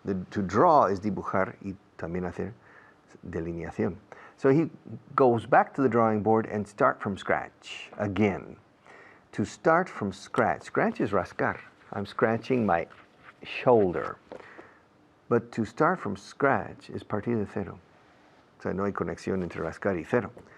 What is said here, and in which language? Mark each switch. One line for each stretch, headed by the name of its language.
English: To draw is
Spanish: dibujar y también hacer delineación.
English: So he goes back to the drawing board and start from scratch again. To start from scratch. Scratch is rascar. I'm scratching my shoulder. But to start from scratch is
Spanish: partir de cero. O sea, no hay conexión entre rascar y cero.